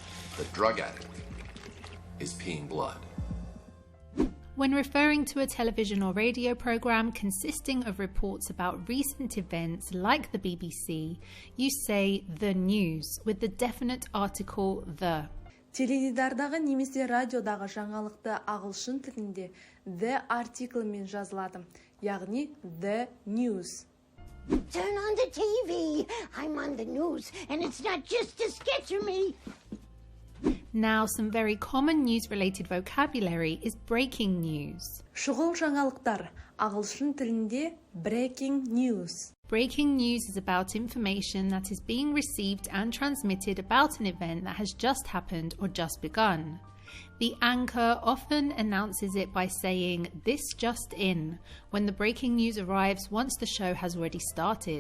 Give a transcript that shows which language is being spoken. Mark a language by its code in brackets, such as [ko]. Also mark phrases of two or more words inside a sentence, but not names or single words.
[en] The drug addict is peeing blood. When referring to a television or radio program consisting of reports about recent events like the BBC, you say the news with the definite article the. [kk] Теледидардағы немесе радиодағы жаңалықты ағылшын тілінде the артиклімен жазылады, яғни [en] the news. Turn on the TV. I'm on the news, and it's not just a sketch of me. Now, some very common news-related vocabulary is breaking news. [kk] Шұғыл жаңалықтар ағылшын тілінде [en] breaking news. Breaking news is about information that is being received and transmitted about an event that has just happened or just begun. The anchor often announces it by saying, "This just in," when the breaking news arrives once the show has already started.